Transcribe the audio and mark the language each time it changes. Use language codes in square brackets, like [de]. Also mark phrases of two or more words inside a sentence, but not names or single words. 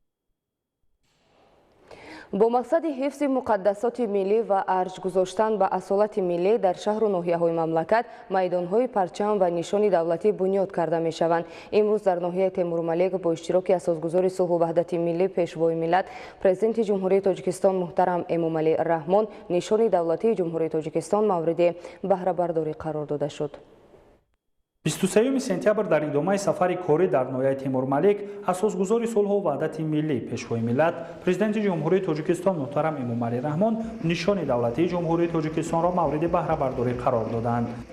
[tg] با مقصد حفظ مقدسات ملی و ارج گذاشتن به اصالت ملی در شهر و ناحیه‌های مملکت میدان‌های پرچم و نشان دولتی بنیاد کرده می‌شوند. امروز در ناحیه تمورمالک با اشتراک اساسگزاری صلح و وحدت ملی پیشوای ملت پرزیدنت جمهوری تاجیکستان محترم امامعلی رحمان نشان دولتی جمهوری تاجیکستان مورد بهره برداری قرار داده شد. 23 сентябр дар идомаи сафари корӣ дар ноҳияи Темурмалик асосгузори сулҳу ваҳдати миллӣ пешвои миллат Президенти Ҷумҳурии Тоҷикистон муҳтарам Эмомалӣ Раҳмон нишони давлатии Ҷумҳурии Тоҷикистонро мавриди баҳрабардорӣ қарор доданд.